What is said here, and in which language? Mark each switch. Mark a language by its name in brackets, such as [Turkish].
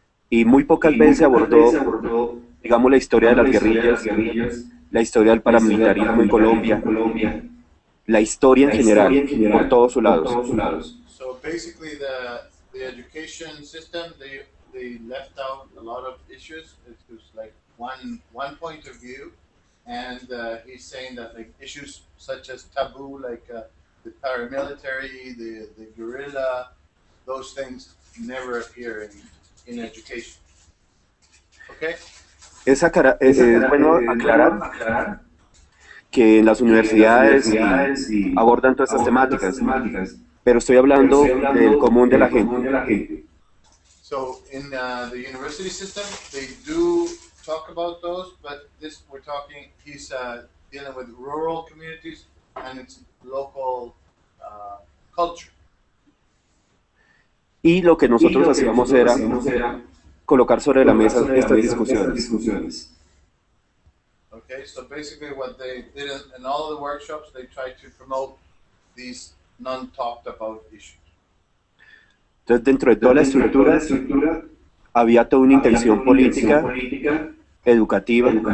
[Spanish] Y muy pocas veces se abordó, digamos, la historia de las guerrillas, la historia del paramilitarismo en Colombia, la historia en general, por todos sus lados. [English] So basically, the education system, they left out a lot of issues. It was like one point of view, and he's saying that like issues such as taboo, like the paramilitary, the guerrilla, those things never appear in education. Okay? [Spanish] Es bueno aclarar que en las universidades sí abordan todas estas temáticas, pero estoy hablando del común de la gente. [English] So in the university system, they do talk about those, but this we're talking. He's dealing with rural communities and its local culture. [Spanish] Y lo que nosotros hacíamos era colocar sobre la mesa estas discusiones. [English] Okay, so basically what they did in all of the workshops, they tried to promote these non-talked about issues. [Spanish] Entonces, dentro de toda la estructura había toda una intención política, educativa,